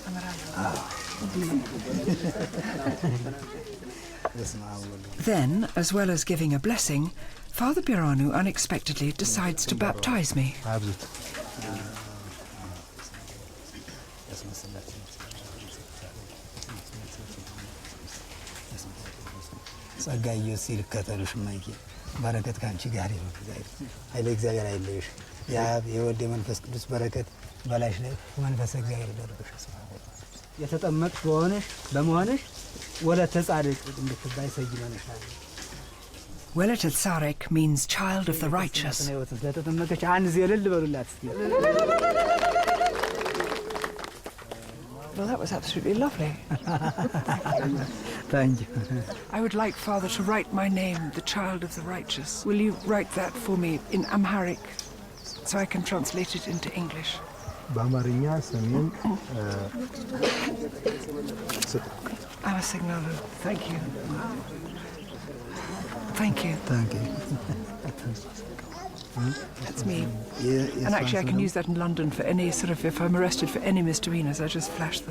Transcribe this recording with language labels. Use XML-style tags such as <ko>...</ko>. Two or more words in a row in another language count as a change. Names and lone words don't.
<en>Then, as well as giving a blessing, Father Biranu unexpectedly decides to baptize me.</en> <am>ጸጋዬ ሲል ከተሉሽ ማይኪ በረከት ካንቺ ጋር ይሁን። ኃይለ እግዚአብሔር አይለይሽ። የአብ የወልድ የመንፈስ ቅዱስ በረከት በላይሽ ላይ መንፈስ እግዚአብሔር ይደርብሽ። የተጠመቅሽ በመሆንሽ ወለተ ጻድቅ እንድትባይ ሰይመንሻል።</am> <en>Welete Tsarek means child of the righteous.</en> <am>ስለተጠመቀች አንድ ዘልል በሉላት እስቲ።</am> <en>Well, that was absolutely lovely. Thank you. I would like Father to write my name, the child of the righteous. Will you write that for me in Amharic so I can translate it into English?</en> <am>በአማርኛ ስሜን</am> <en>Amasignalu. Thank you. Thank you. Thank you. That's me. And actually I can use that in London for any sort of, if I'm arrested for any misdemeanors, I just flash them.</en>